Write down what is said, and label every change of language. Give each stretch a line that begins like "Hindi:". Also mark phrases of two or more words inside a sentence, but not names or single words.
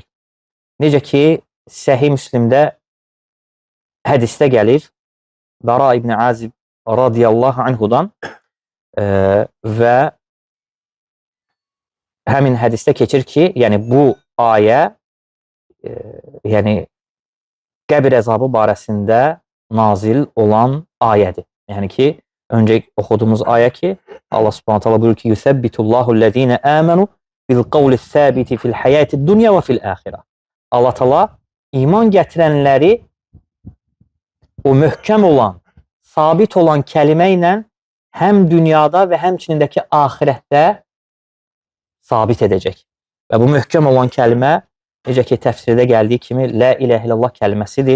Azerbaijani: Necə ki, Səhih Müslimdə hədisdə gəlir, Bara ibn Azib
Arabic: رضي الله عنه
Azerbaijani: və həmin hədisdə keçir ki, yəni bu ayə yəni qəbir əzabı barəsində nazil olan ayədir. Yəni ki, öncə oxuduğumuz ayə ki, Allah Subhanahu taala buyurur ki:
Arabic: "يثبت الله الذين آمنوا بالقول الثابت في الحياة الدنيا وفي الآخرة."
Azerbaijani: Allah Taala iman gətirənləri o möhkəm olan, sabit olan kəlimə ilə həm dünyada və həmçinindəki axirətdə sabit edəcək. Və bu möhkəm olan kəlimə necə ki təfsirdə gəldiyi kimi
Arabic: لا إله إلا الله
Azerbaijani: kəlməsidir.